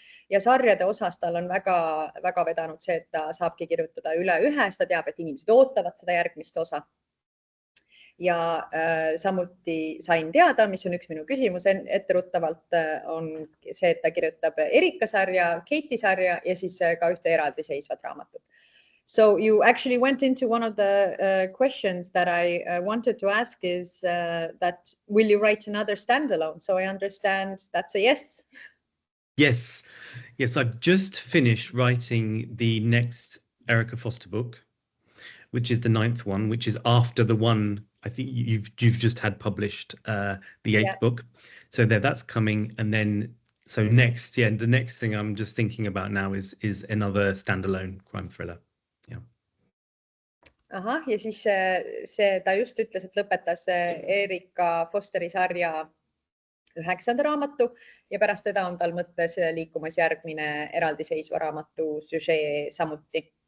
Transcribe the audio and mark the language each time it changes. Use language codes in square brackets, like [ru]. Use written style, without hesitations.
[et] Ja sarjade osas tal on väga vedanud see, et ta saabki kirjutada üle ühe, ta teab, et inimesed ootavad seda järgmist osa. Ja samuti sain teada, mis on üks minu küsimus etteruttavalt, on see, et ta kirjutab Erika sarja, Kate'i sarja ja siis ka ühte eraldi seisvat raamatut. [en] So you actually went into one of the questions that I wanted to ask is that will you write another standalone? So I understand that's a yes. Yes, I've just finished writing the next Erica Foster book, which is the 9th one, which is after the one I think you've just had published, the 8th book. So that's coming, and then so next, the next thing I'm just thinking about now is another standalone crime thriller. [et] Ahah, ja siis ta just ütles, et lõpetas Erika Fosteri sarja 9. raamatu ja pärast teda on tal mõttes liikumas järgmine eraldiseisva raamatu süžee samuti.